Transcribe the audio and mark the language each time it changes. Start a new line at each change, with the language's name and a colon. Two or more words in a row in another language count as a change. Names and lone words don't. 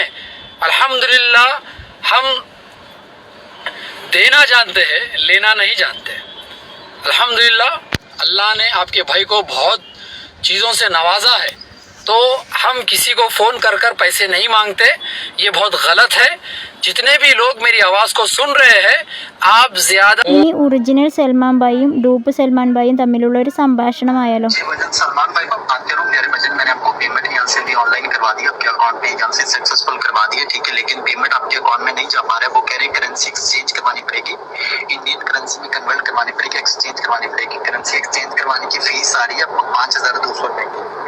Hindi: अल्हम्दुलिल्लाह हम देना जानते हैं, लेना नहीं जानते। अल्हम्दुलिल्लाह अल्लाह ने आपके भाई को बहुत चीज़ों से नवाजा है, तो हम किसी को फ़ोन कर पैसे नहीं मांगते। ये बहुत गलत है। जितने भी लोग मेरी आवाज़ को सुन रहे हैं, आप ज़्यादा
Malayalam: ഇനി ഒറിജിനൽ സൽമാൻ ഭായിയും ഡൂപ്പ് സൽമാൻ ഭായിയും തമ്മിലുള്ള ഒരു സംഭാഷണമായാലോ.
Hindi: सलमान भाई आते रहो मेरे बजट, मैंने आपको पेमेंट यहाँ से भी ऑनलाइन करवा दी, आपके अकाउंट पे यहाँ से सक्सेसफुल करवा दिया, ठीक है। लेकिन पेमेंट आपके अकाउंट में नहीं जा पा रहा है। वो कह रहे
English: currency exchange
Hindi: करवानी पड़ेगी,
English: Indian currency
Hindi: में कन्वर्ट करवानी पड़ेगी, एक्सचेंज करवानी पड़ेगी।
English: currency exchange
Hindi: करवाने की फीस आ रही है आपको 5200 रुपए की।